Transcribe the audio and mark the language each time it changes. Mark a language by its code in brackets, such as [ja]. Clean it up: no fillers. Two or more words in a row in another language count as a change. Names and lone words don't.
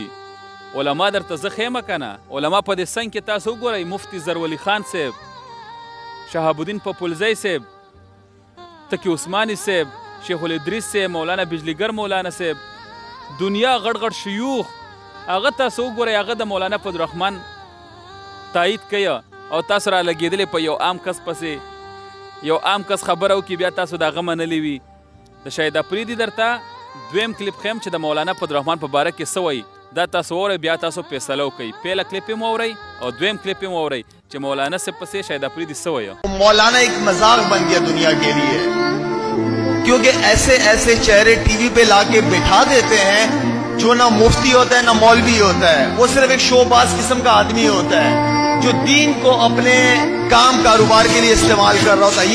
[ps] علما درته زه ښیم که نه علما په دې څنګ کې تاسو وګورئ مفتي زرولي خان صاحب شهاب الدین پپلزی صاحب تقي عثماني صاحب شیخ الادریس صاحب مولانا بجلیګر مولانا صاحب دنیا غټ غټ شیوخ هغه تاسو وګورئ هغه د مولانا فضل الرحمن تایید کوي او تاسو را لګېدلې په یو عام کس پسې یو عام کس خبره وکړي بیا تاسو د هغه منلې وي. د شاهد افریدي درته دویم کلیپ ښیم چې د مولانا فضل الرحمن په باره کې څه وایي دا تاسو واورئ بیا تاسو فیصله وکړئ. پهله کلیپ یې واورئ او دویم کلیپ یې واورئ چې مولانا صاحب پسې شاهد افریدي څه وایي. [ur] مولانا ایک مذاق بن گیا دنیا کے لیے کیونکہ ایسے ایسے چہرے ٹی وی پہ لا کے بٹھا دیتے ہیں جو نہ مفتی ہوتا ہے نہ مولوی ہوتا ہے. وہ صرف ایک شو باز قسم کا آدمی ہوتا ہے جو دین کو اپنے کام کاروبار کے لیے استعمال کر رہا ہوتا ہے.